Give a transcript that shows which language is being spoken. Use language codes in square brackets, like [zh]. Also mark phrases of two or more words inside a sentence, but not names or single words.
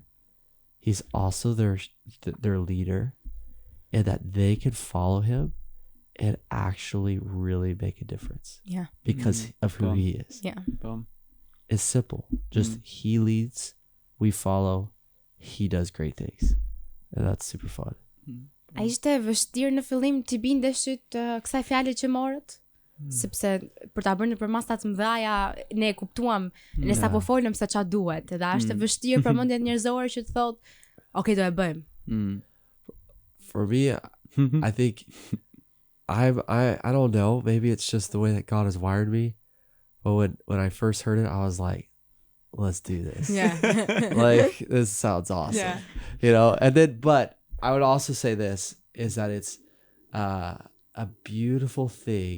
[en] He's also their leader, and that they can follow him and actually really make a difference. Yeah. Because of who he is. Yeah. It's simple. Just he leads, we follow, he does great things. And that's super fun. [sq] A ishte vështirë në fillim të bindeshit kësaj fjale që morët? Sepse për ta bërë për masa të mëdhaja ne kuptuam, ne sa po folëm se ç'a duhet, edhe është vështirë për mendjet njerëzore që të thotë, do e bëjmë. [en] For me, I think I don't know, maybe it's just the way that God has wired me. But when I first heard it, I was like, let's do this. Yeah. Like, this sounds awesome. Yeah. And then, but I would also say this, is that it's a beautiful thing.